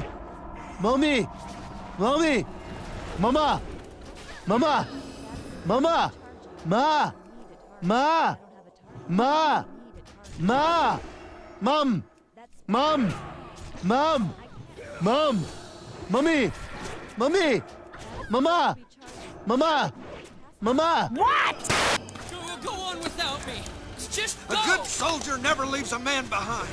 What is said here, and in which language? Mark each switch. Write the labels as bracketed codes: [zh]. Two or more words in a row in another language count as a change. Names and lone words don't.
[en] Mommy! Mommy! Mama! Mama! Mama! Ma! Ma! Ma! Ma! Mom! Mom! Mom! Mom! Mommy! Mommy! Mama! Mama! Mama! What? Go on without me. Just go. A good soldier never leaves a man behind.